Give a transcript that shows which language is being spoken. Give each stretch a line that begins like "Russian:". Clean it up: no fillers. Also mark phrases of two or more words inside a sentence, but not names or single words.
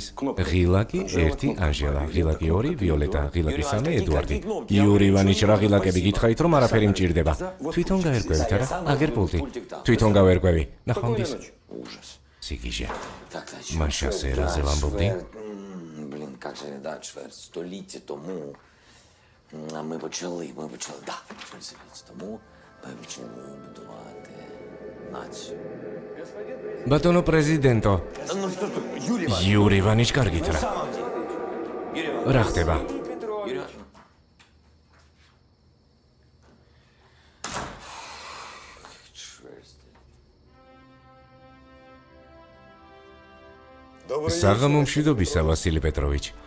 Georgian: ღილაკი 1 ანჟელა, ღილაკი 2 ვიოლეტა, ღილაკი 3 ედუარდი. იური ივანიჩ, რა ღილაკები გითხარით რომ არაფერი მჭირდება. თვითონ გაერკვევით არა? აგერ პულტი. თვითონ გავერკვევი. ნახვამდის. სიგიჟე. მაშასე რაზე ვამბობდი?
Ukrainian: Блін, як же не да, чверть століття тому ми почали, да, чверть століття тому ми почали будувати націю.
Georgian: ბატონო პრეზიდენტო. იური ივანიჩ, კარგით რა? რა ხდება? საღამომშვიდობისა, ვასილი პეტროვიჩ.